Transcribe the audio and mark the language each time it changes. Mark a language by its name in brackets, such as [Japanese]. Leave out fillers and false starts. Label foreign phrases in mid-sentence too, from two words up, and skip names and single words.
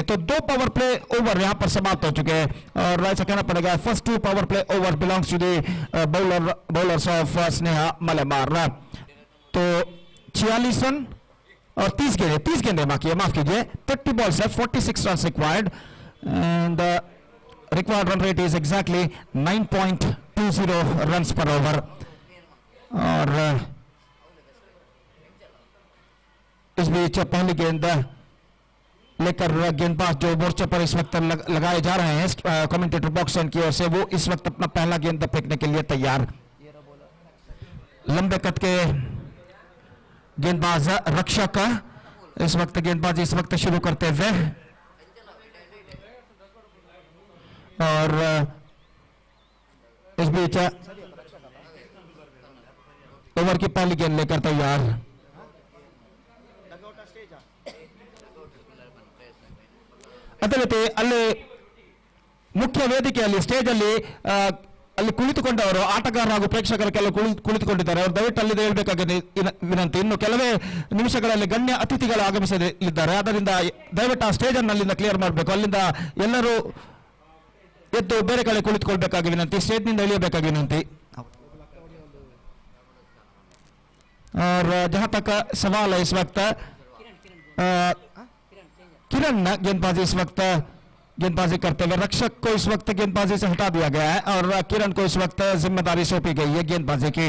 [Hindi] तो 2 [English] power play over [Hindi] यहाँ पर समाप्त हो चुके हैं और ऐसा कहना पड़ेगा [English] first 2 power play over belongs to the bowlers of [Hindi] स्नेहा मलेमार। तो 46 रन और 30 गेंदे बाकी है, माफ कीजिए। 30 [English] balls [Hindi] 46 [English] run required and required run rate is exactly 9.20 runs per over [Hindi] और इस बीच पहली गेंद लेकर गेंदबाज जो मोर्चे पर इस वक्त लगाए जा रहे हैं कमेंटेटर बॉक्स की ओर से, वो इस वक्त अपना पहला गेंद फेंकने के लिए तैयार। लंबे कद के गेंदबाज रक्षक इस वक्त गेंदबाजी इस वक्त शुरू करते हुए और इस बीच ओवर की पहली गेंद लेकर तैयार। [Kannada] अतः ಅಲ್ಲಿ ಮುಖ್ಯ ವೇದಿಕೆಯಲ್ಲಿ ಸ್ಟೇಜ್ ಅಲ್ಲಿ ಕುಳಿತುಕೊಂಡವರು ಆಟಗಾರರು ಹಾಗೂ ಪ್ರೇಕ್ಷಕರು ಕೆಲವು ಕುಳಿತುಕೊಂಡಿದ್ದಾರೆ. ಅವರು ದಯವಿಟ್ಟು ಅಲ್ಲಿದೆ ಹೇಳಬೇಕಾಗಿದೆ ವಿನಂತಿ. ಇನ್ನು ಕೆಲವೇ ನಿಮಿಷಗಳಲ್ಲಿ ಗಣ್ಯ ಅತಿಥಿಗಳು ಆಗಮಿಸಲಿದ್ದಾರೆ. ಆದ್ದರಿಂದ ದಯವಿಟ್ಟು ಆ ಸ್ಟೇಜ್ ಅನ್ನು ಅಲ್ಲಿಂದ ಕ್ಲಿಯರ್ ಮಾಡಬೇಕು. ಅಲ್ಲಿಂದ ಎಲ್ಲರೂ ಎದ್ದು ಬೇರೆ ಕಡೆ ಕುಳಿತುಕೊಳ್ಳಬೇಕಾಗಿ ವಿನಂತಿ, ಸ್ಟೇಜ್ನಿಂದ ಇಳಿಯಬೇಕಾಗಿ ವಿನಂತಿ. [Hindi] और जहां तक सवाल है इस वक्त किरण गेंदबाजी इस वक्त गेंदबाजी करते हुए रक्षक को इस वक्त गेंदबाजी से हटा दिया गया है और किरण को इस वक्त जिम्मेदारी सौंपी गई है गेंदबाजी की।